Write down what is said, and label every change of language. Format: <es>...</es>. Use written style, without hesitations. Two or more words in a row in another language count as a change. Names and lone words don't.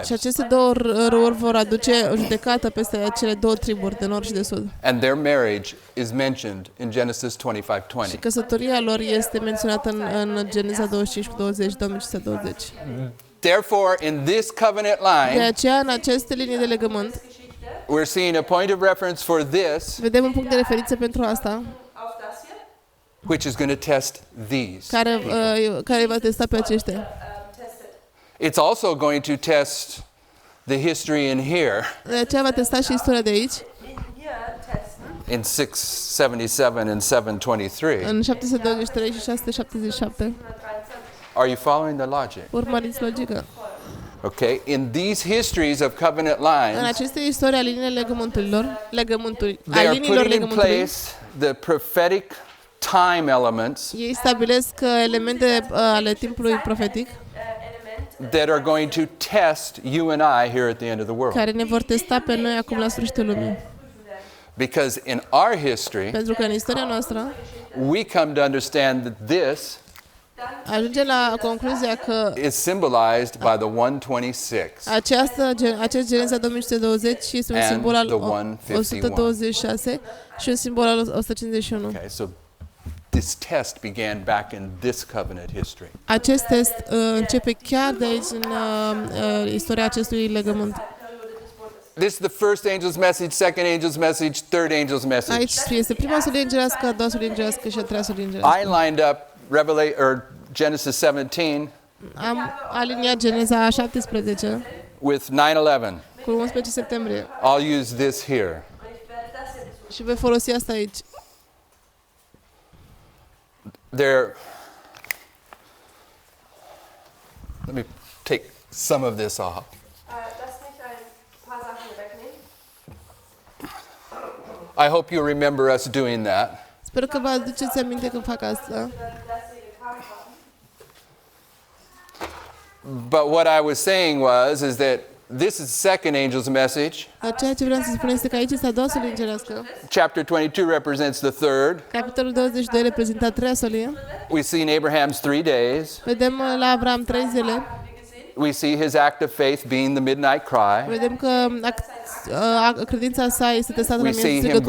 <ro>Și aceste două râuri vor aduce o judecată peste cele două triburi de Nord și de Sud.</ro> <en>And their marriage is mentioned in Genesis 25:20.</en> <ro>Și căsătoria lor este menționată în Geneza 25:20, 25:20.</ro> <en>Therefore, in this covenant</en> <ro>De</ro> <en>line,</en> <ro>aceea, în aceste linii de legământ,</ro> <en>we're seeing a point of reference for this,</en> <ro>vedem un punct de referință pentru asta,</ro> <en>which is going to test these.</en> <ro>care va testa pe aceștia.</ro> <en>It's also going to test the history in here</en> <ro>De aceea va testa și istoria de aici,</ro> <en>in 677 and 723.</en> <ro>în 723 și 677.</ro> <en>Are you following the logic?</en> <ro>Urmăriți logica.</ro> <en>Okay, in these histories of covenant</en> <ro>În</ro> <en>lines,</en> <ro>aceste istorii a liniile legământului,</ro> <en>they</en> <ro>a</ro> <en>are</en> <ro>liniilor</ro> <en>putting in</en> <ro>legământului,</ro> <en>place the prophetic time elements</en> <ro>ei stabilesc elemente ale timpului profetic</ro> <en>that are going to test you and I here at the end of the world.</en> <ro>care ne vor testa pe noi acum la sfârșitul lumii.</ro> <en>Because in our history,</en> <ro>Pentru că în istoria noastră</ro> <en>we come to understand that this</en> <ro>ajunge la concluzia că</ro> <en>is symbolized by the 126.</en> <ro>acest Geneza 2120 este un</ro> <en>And</en> <ro>simbol al</ro> <en>the 151.</en> <ro>126 și un simbol al 151.</ro> <en>Okay, so this test began back in this covenant history.</en> <ro>Acest test începe chiar de aici în istoria acestui legământ.</ro> <en>This is the first angel's message, second angel's message, third angel's message.</en> <ro>Aici este prima solie îngerească, a doua solie îngerească și a treia solie îngerească.</ro> <en>I lined up Genesis 17</en> <ro>Am aliniat Geneza 17</ro> <en>with 9/11.</en> <ro>cu 11 septembrie</ro> <en>I'll use this here. și voi folosi asta aici. Let me take some of this off. I hope you remember us doing that.</en> <ro>Sper că vă aduceți aminte când fac asta.</ro> <en>But what I was saying is that this is the second angel's message.</en> <ro>Dar ceea ce vreau să spun este că aici este a doua solie îngerească.</ro> <en>Chapter 22 represents the third.</en> <ro>Capitolul 22 reprezintă a treia solie.</ro> <en>We see in Abraham's 3 days.</en> <ro>Vedem la Avram 3 zile.</ro> <en>We see his act of faith being the midnight cry.</en> <ro>Vedem că credința sa este testată la</ro> <en>We see him</en> <ro>strigătul la</ro>